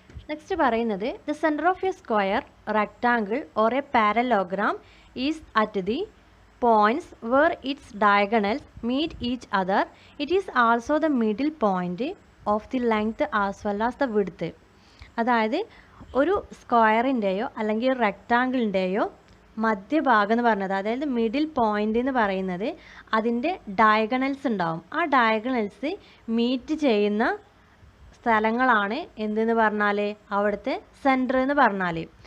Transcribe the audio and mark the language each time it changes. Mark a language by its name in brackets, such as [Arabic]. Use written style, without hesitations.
[Malayalam] Next പറയുന്നത് [English] The centre of a square, rectangle or a parallelogram is at the points where its diagonals meet each other. It is also the middle point of the length as well as the width. [Malayalam] അതായത് ഒരു സ്ക്വയറിൻ്റെയോ അല്ലെങ്കിൽ റെക്ടാങ്കിളിൻ്റെയോ മധ്യഭാഗം എന്ന് പറഞ്ഞത്, അതായത് middle point എന്ന് പറയുന്നത് അതിൻ്റെ ഡയഗണൽസ് ഉണ്ടാവും. ആ ഡയഗണൽസ് മീറ്റ് ചെയ്യുന്ന സ്ഥലങ്ങളാണ് എന്തെന്ന് പറഞ്ഞാൽ അവിടുത്തെ സെൻറ്റർ എന്ന് പറഞ്ഞാൽ.